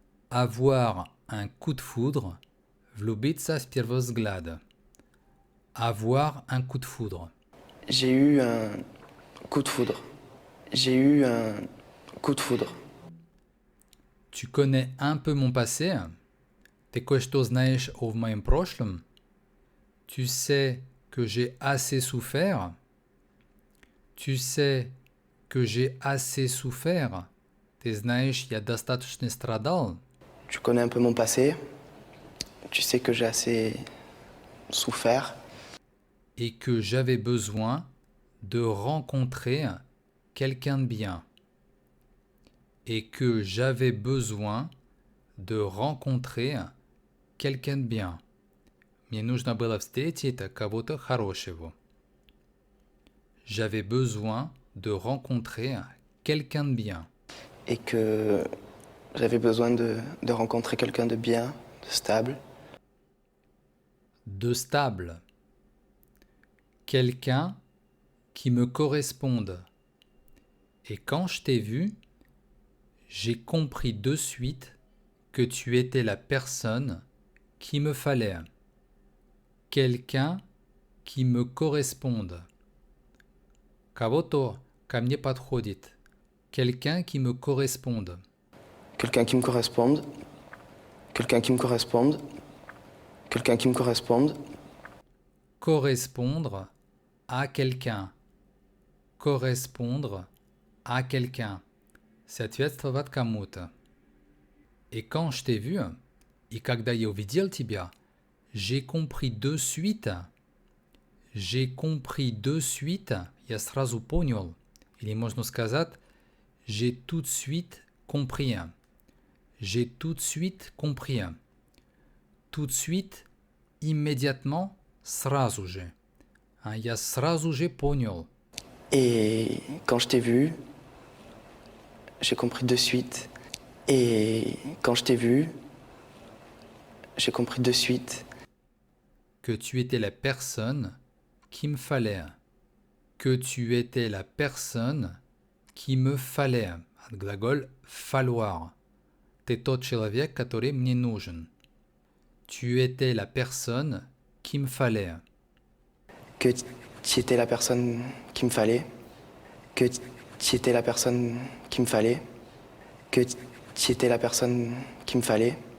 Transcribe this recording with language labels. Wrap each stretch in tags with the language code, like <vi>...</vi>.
<fr>Avoir un coup de foudre,</fr> <ru>влюбиться с первого взгляда.</ru> <fr>Avoir un coup de foudre. J'ai eu un coup de foudre. J'ai eu un coup de foudre. Tu connais un peu mon passé?</fr> <ru>Ты кое-что знаешь о моем прошлом?</ru> <fr>Tu sais que j'ai assez souffert? Tu sais que j'ai assez souffert?</fr> <ru>Ты знаешь, я достаточно страдал?</ru> <fr>Tu connais un peu mon passé. Tu sais que j'ai assez souffert. Et que j'avais besoin de rencontrer quelqu'un de bien. Et que j'avais besoin de rencontrer quelqu'un de bien.</fr> <ru>Мне нужно было встретить кого-то хорошего.</ru> <fr>J'avais besoin de rencontrer quelqu'un de bien. Et que j'avais besoin de rencontrer quelqu'un de bien, de stable. De stable. Quelqu'un qui me corresponde. Et quand je t'ai vu, j'ai compris de suite que tu étais la personne qu'il me fallait. Quelqu'un qui me corresponde.</fr> <ru>Кого-то ко мне подходит.</ru> <fr>Quelqu'un qui me corresponde. Quelqu'un qui me corresponde. Quelqu'un qui me corresponde. Quelqu'un qui me corresponde. Correspondre à quelqu'un. Correspondre à quelqu'un.</fr> <ru>Соответствовать кому-то.</ru> <fr>Et quand je t'ai vu,</fr> <ru>и когда я увидел тебя,</ru> <fr>j'ai compris de suite. J'ai compris de suite.</fr> <ru>Я сразу понял. Или можно сказать,</ru> <fr>j'ai tout de suite compris. J'ai tout de suite compris. Tout de suite, immédiatement,</fr> <ru>сразу же. Я сразу же понял.</ru> <fr>Et quand je t'ai vu, j'ai compris de suite. Et quand je t'ai vu, j'ai compris de suite que tu étais la personne qu'il me fallait. Que tu étais la personne qui me fallait.</fr> <ru>От глагол falloir. Ты тот человек, который мне нужен.</ru> <fr>Tu étais la personne qu'il me fallait. que tu étais la personne qu'il me fallait. Que tu étais la personne qu'il me fallait. Que tu étais la personne qu'il me fallait.</fr>